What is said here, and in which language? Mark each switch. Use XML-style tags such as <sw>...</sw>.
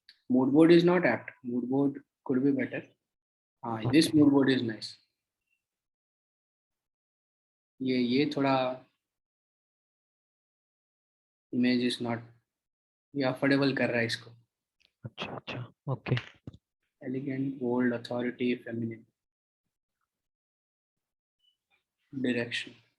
<en>Mood board is not apt. Mood board could be better. This mood board is nice.</en> <hi>ये थोड़ा</hi> <en>image is not,</en> <hi>ये affordable कर रहा है इसको. अच्छा अच्छा, okay.</hi> <en>Elegant, bold, authority, feminine, direction.</en>